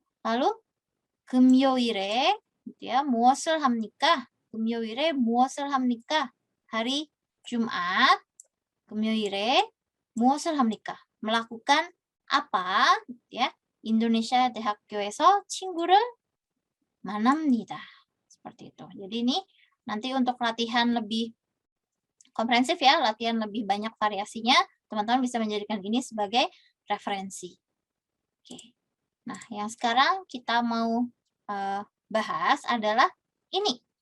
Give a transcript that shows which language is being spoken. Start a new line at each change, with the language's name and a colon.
Korean: lalu 금요일에
Indonesian: gitu ya,
Korean: 무엇을 합니까? 금요일에 무엇을 합니까?
Indonesian: hari Jumat.
Korean: 금요일에 무엇을 합니까?
Indonesian: melakukan apa? gitu ya.
Korean: Indonesia 대학교에서 친구를 만납니다.
Indonesian: Seperti itu. Jadi ini nanti untuk latihan lebih komprehensif ya, latihan lebih banyak variasinya, teman-teman bisa menjadikan ini sebagai referensi. Oke. Nah, yang sekarang kita mau bahas adalah ini.